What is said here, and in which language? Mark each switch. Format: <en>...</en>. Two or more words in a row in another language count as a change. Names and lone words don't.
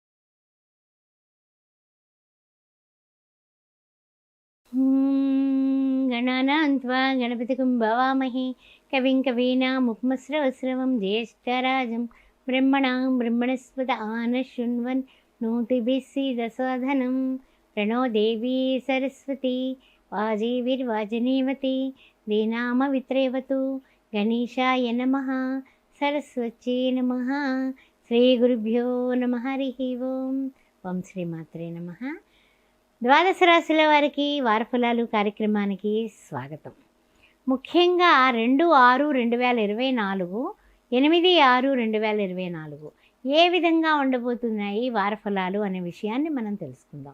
<sa>గణానాన్త్వా గణపతిం భవామహే కవిం కవీనాముపమస్రవస్రవం జ్యేష్ఠరాజం బ్రహ్మణాం బ్రహ్మణస్పద ఆనశృణ్వన్ నోతిభిः सीदसाधनं प्रणो देवी सरस्वती वाजीभिर्वाजिनीवती दीनामवित्रेवतु गणेशाय नमः सरस्वत्यै नमः श्रीगुरुभ्यो नमः हरिः ఓం శ్రీమాత్రే నమః.</sa> <te>ద్వాదశ రాశుల వారికి వారఫలాలు కార్యక్రమానికి స్వాగతం. ముఖ్యంగా 2/6/2024, 8/6/2024 ఏ విధంగా ఉండబోతున్నాయి వారఫలాలు అనే విషయాన్ని మనం తెలుసుకుందాం.</te>